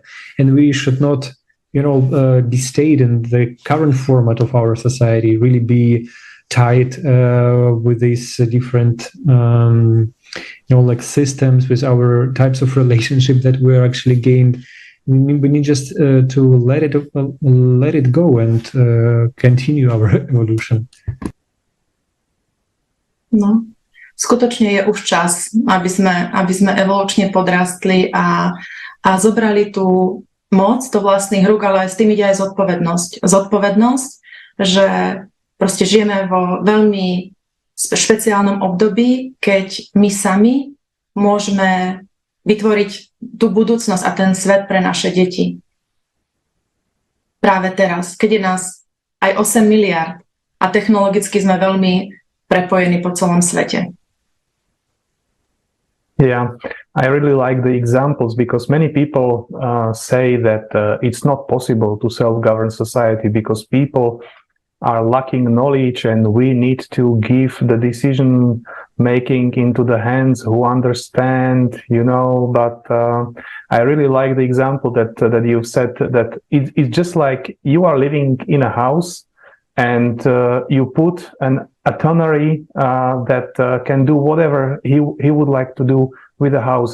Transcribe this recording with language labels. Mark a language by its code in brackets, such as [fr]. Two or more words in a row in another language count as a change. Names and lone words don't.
[en] And we should not, be stayed in the current format of our society, really be tied with these different, systems, with our types of relationship that we're actually gained. We need just to let it go and continue our evolution. [sk] No, skutočne je už čas, aby sme evolučne podrastli a zobrali tú moc do vlastných rúk, ale s tým ide aj zodpovednosť. Zodpovednosť, že proste žijeme vo veľmi špeciálnom období, keď my sami môžeme vytvoriť tú budúcnosť a ten svet pre naše deti. Práve teraz, keď je nás aj 8 miliard a technologicky sme veľmi prepojení po celom svete. [en] Yeah, I really like the examples because many people say that it's not possible to self-govern society because people are lacking knowledge and we need to give the decision making into the hands who understand, but I really like the example that you've said, that it's just like you are living in a house and you put an itinerary that can do whatever he would like to do with the house.